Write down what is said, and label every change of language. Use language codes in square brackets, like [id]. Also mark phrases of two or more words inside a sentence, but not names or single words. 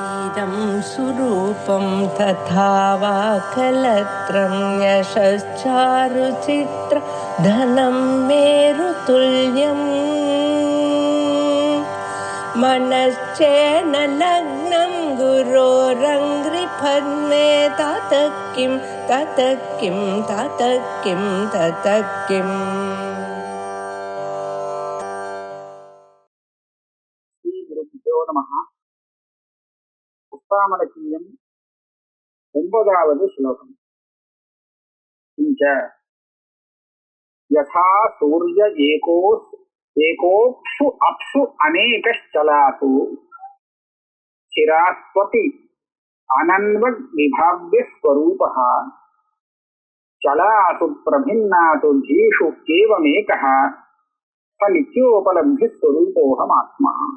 [sa] इदं सुरूपं तथा वा कलत्रं यशश्चारुचित्र धनं मेरुतुल्यम् मनश्चेन लग्नं गुरोरङ्घ्रिपद्मे ततः किं ततः किं ततः किं ततः किम्. [ta] புத்தாமலக்கியம் 9வது ஸ்லோகம். [sa] किञ्च यथा सूर्य एकोक्षु अप्सु अनेकचलासु स्थिरास्वपि अनन्यवत् विभाव्य स्वरूपः चलासु प्रभिन्नासु धीषु एवमेकः च नित्योपलब्धि स्वरूपोऽहम् आत्मा.